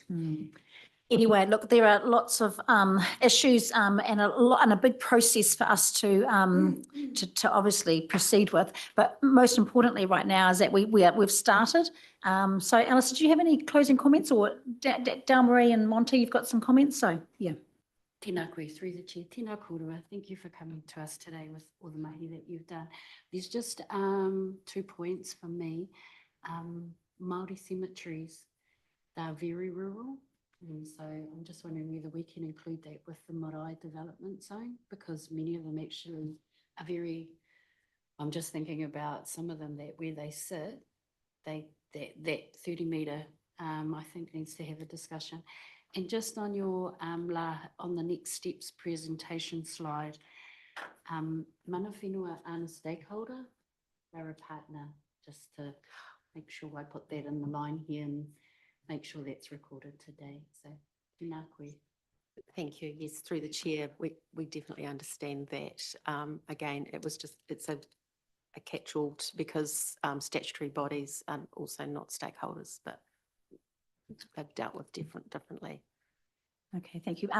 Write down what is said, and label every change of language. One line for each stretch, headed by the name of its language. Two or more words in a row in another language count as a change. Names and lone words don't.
English: Anyway, look, there are lots of issues and a big process for us to obviously proceed with. But most importantly, right now is that we've started. So, Alice, did you have any closing comments, or Dalmarie and Monty, you've got some comments? So, yeah.
Māori: Tēnā koe,
English: through the chair.
Māori: Tēnā kōrua.
English: Thank you for coming to us today with all the mahi that you've done. There's just 2 points from me. Māori cemeteries, they're very rural. And so I'm just wondering whether we can include that with the marae development zone, because many of them actually are very, I'm just thinking about some of them that where they sit, that 30 metre, I think needs to have a discussion. And just on your, on the next steps presentation slide,
Māori: mana whenua
English: and a stakeholder, they're a partner, just to make sure I put that in the line here and make sure that's recorded today. So,
Māori: tēnā koe.
English: Thank you. Yes, through the chair, we definitely understand that. Again, it's a catch-all because statutory bodies are also not stakeholders, but they've dealt with differently. Okay, thank you.